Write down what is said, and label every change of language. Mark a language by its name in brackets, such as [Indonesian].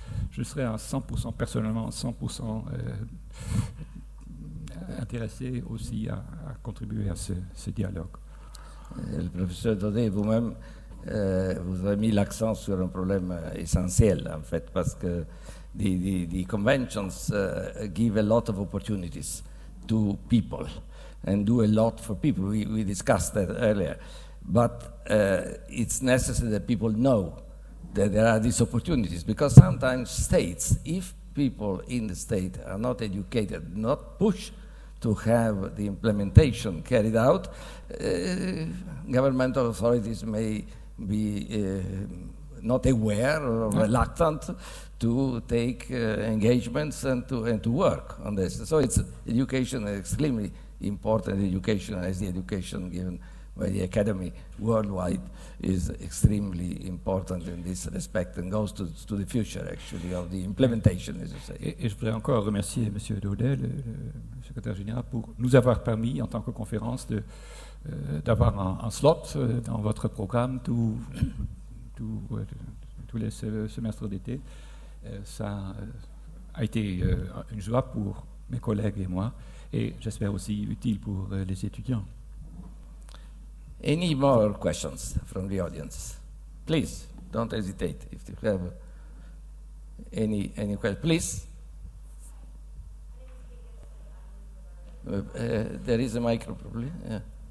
[French] Je serai à 100%, personnellement, 100% intéressé aussi à contribuer à ce dialogue. Le professeur Daudet, vous-même, vous avez mis l'accent sur un problème essentiel, en fait, parce que [English] the conventions give a lot of opportunities to people and do a lot for people. We discussed that earlier. But it's necessary that people know that there are these opportunities, because sometimes states, if people in the state are not educated, not pushed to have the implementation carried out, governmental authorities may be not aware or reluctant to take engagements and to work on this. So it's education, extremely important education, as the education given by the Academy worldwide is extremely important in this respect and goes to the future, actually, of the implementation, as you say. [French] Et je voudrais encore remercier M. Daudet, le secrétaire général, pour nous avoir permis, en tant que conférence, d'avoir un slot dans votre programme tous les semestres d'été. Ça a été une joie pour mes collègues et moi, et j'espère aussi utile pour les étudiants. [English] Any more questions from the audience? Please, don't hesitate. If you have any question, please. There is a micro, probably. Yeah.